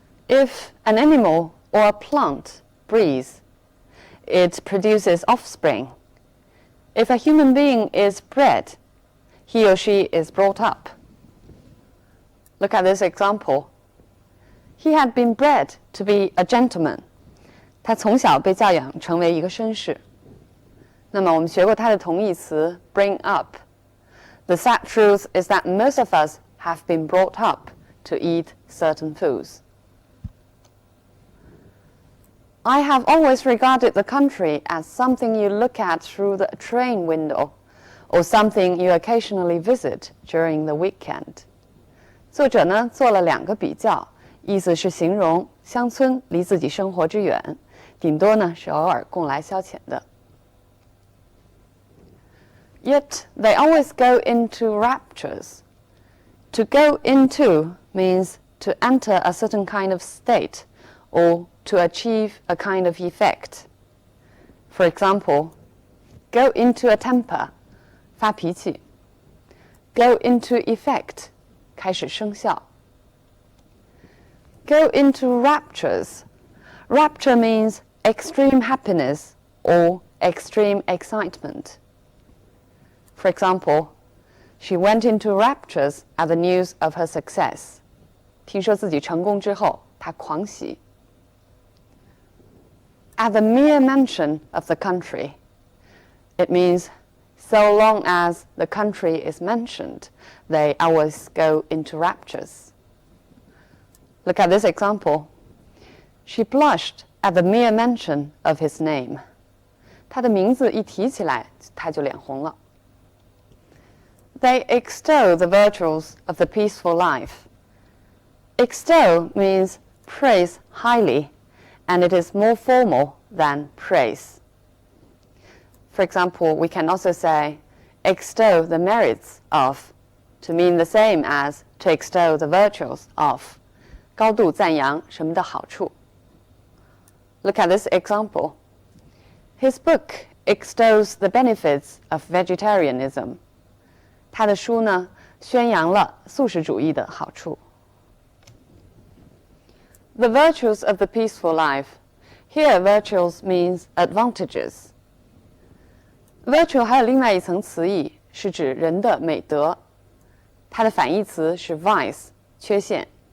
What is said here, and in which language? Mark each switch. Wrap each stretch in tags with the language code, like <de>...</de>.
<en>If an animal or a plant breathes, it produces offspring. If a human being is bred, he or she is brought up. Look at this example. He had been bred to be a gentleman.</en> <zh>他从小被教养成为一个绅士。那么我们学过它的同义词 bring up.</zh> <en>The sad truth is that most of us have been brought up to eat certain foods. I have always regarded the country as something you look at through the train window, or something you occasionally visit during the weekend.</en> <zh>作者呢做了2个比较，意思是形容乡村离自己生活之远，顶多呢是偶尔供来消遣的。</zh> <en>Yet they always go into raptures. To go into means to enter a certain kind of state, or to achieve a kind of effect. For example, go into a temper,</en> <zh>发脾气.</zh> <en>Go into effect,</en> <zh>开始生效.</zh> <en>Go into raptures. Rapture means extreme happiness or extreme excitement. For example, she went into raptures at the news of her success.</en> <zh>听说自己成功之后，她狂喜。</zh> <en>At the mere mention of the country, it means so long as the country is mentioned, they always go into raptures. Look at this example. She blushed at the mere mention of his name.</en> <zh>她的名字一提起来，她就脸红了。</zh> <en>They extol the virtues of the peaceful life. Extol means praise highly, and it is more formal than praise. For example, we can also say extol the merits of, to mean the same as to extol the virtues of.</en> <zh>高度赞扬什么的好处。</zh> <en>Look at this example. His book extols the benefits of vegetarianism.</en> <zh>他的书呢，宣扬了素食主义的好处。</zh> <en>The virtues of the peaceful life. Here, virtues means advantages.</en> <zh>Virtue 还有另外一层词义，是指人的美德。它的反义词是 vice, 缺陷。</zh>